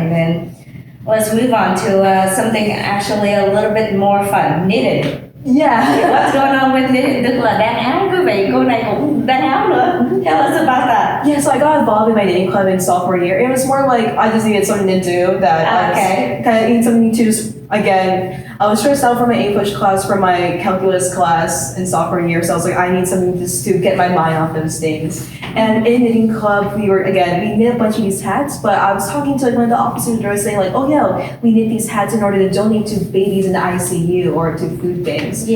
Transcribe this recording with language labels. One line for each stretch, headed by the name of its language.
English: And then let's move on to something actually a little bit more fun, knitting. Yeah. What's going on with knitting?
Vietnamese: Tức là đan áo quý vị, cô này cũng đan áo nữa.
English: Tell us about that. Yeah, so I got involved in my knitting club in sophomore year. It was more like I just needed something to do, that I was kind of needed something to just, again, I was stressed out from my English class, from my calculus class in sophomore year, so I was like, I need something just to get my mind off those things. And in knitting club, we knit a bunch of these hats, but I was talking to like one of the officers, they were saying like, oh yeah, we knit these hats in order to donate to babies in the ICU or to food banks.